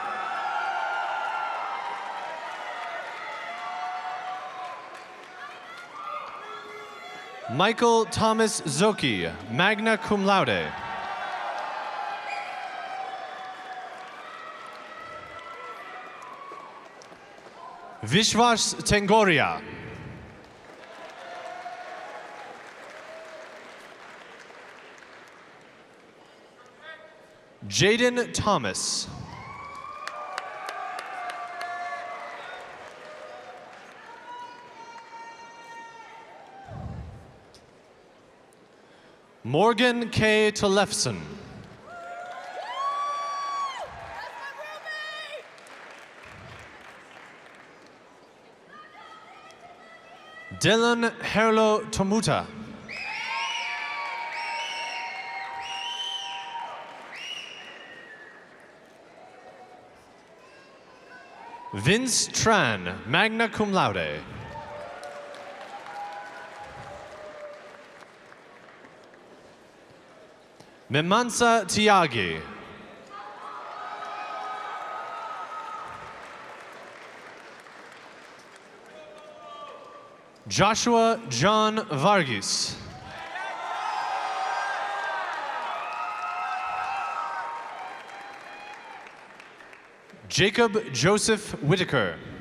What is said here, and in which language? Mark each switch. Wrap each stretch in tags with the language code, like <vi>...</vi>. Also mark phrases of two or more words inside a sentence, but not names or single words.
<en>Michael Thomas Zoki,</en> <la>magna cum laude.</la> <en>Vishwas Tengoria. Jaden Thomas. Morgan K. Tolefson. Dylan Herlo Tomuta. Vince Tran,</en> <la>magna cum laude.</la> <en>Memansa Tiagi. Joshua John Varghese. Jacob Joseph Whitaker.</en>